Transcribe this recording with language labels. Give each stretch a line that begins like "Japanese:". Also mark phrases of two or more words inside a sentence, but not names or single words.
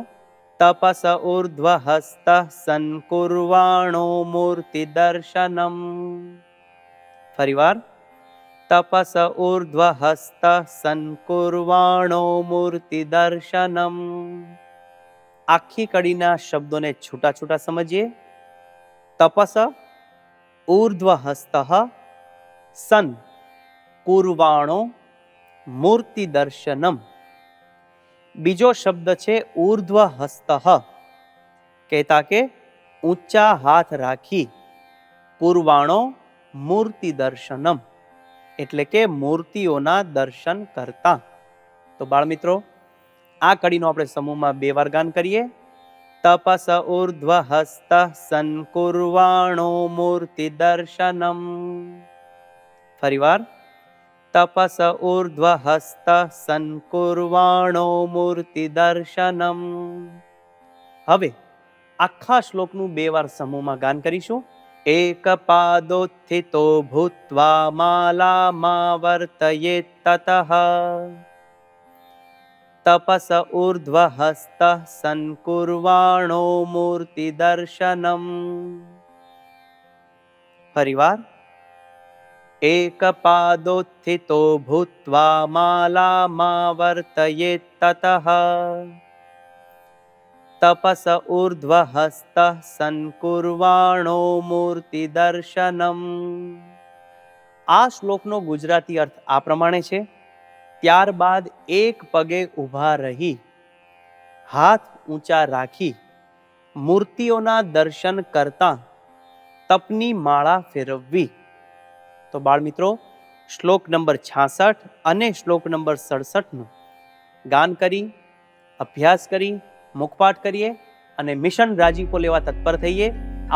Sanskrit: તપસ ઉર્ધ્વ હસ્ત સંકુર્વાણો મૂર્તિ દર્શનમ.
Gujarati: ફરીવાર.
Sanskrit: તપસ ઉર્ધ્વ હસ્ત સંકુર્વાણો મૂર્તિ દર્શનમ.
Gujarati: આખી કડીના શબ્દોને છૂટા છૂટા સમજીએ.
Sanskrit: તપસ ऊर्ध्वहस्तः सन् कुर्वाणो मूर्ति दर्शनम।
Gujarati: બીજો શબ્દ છે ऊर्ध्वहस्तः, કહેતા કે ઊંચા હાથ રાખી,
Sanskrit: कुर्वाणो मूर्ति दर्शनम
Gujarati: એટલે કે મૂર્તિઓના દર્શન કરતા। તો બાળ મિત્રો, આ કડીનો આપણે સમૂહમાં 2 વાર ગાન કરીએ।
Sanskrit: તપસ ઊર્ધ્વહસ્ત સંકુર્વાણો મૂર્તિ દર્શનમ। ફરીવાર, તપસ ઊર્ધ્વહસ્ત સંકુર્વાણો મૂર્તિ દર્શનમ।
Gujarati: હવે આખા શ્લોકનું 2 વાર સમૂહમાં ગાન કરીશું।
Sanskrit: एकपादोत्थितो भूत्वा मालामावर्तयेत् ततः तपस ऊर्ध्वहस्तः संकुर्वाणो मूर्तिदर्शनम्। फरीवार, एकपादोत्थितो भूत्वा मालामावर्तयेत् ततः तपस ऊर्ध्वहस्तः संकुर्वाणो मूर्ति दर्शनम।
Gujarati: આ શ્લોકનો ગુજરાતી અર્થ આ પ્રમાણે છે। ત્યારબાદ એક પગે ઊભા રહી, હાથ ઊંચા રાખી, મૂર્તિઓના દર્શન કરતા તપની માળા ફેરવવી। તો બાળ મિત્રો, શ્લોક નંબર 66 અને શ્લોક નંબર 67 નું ગાન કરી, અભ્યાસ કરી, મુખપાઠ કરીએ અને મિશન રાજીપો લેવા તત્પર થઈએ।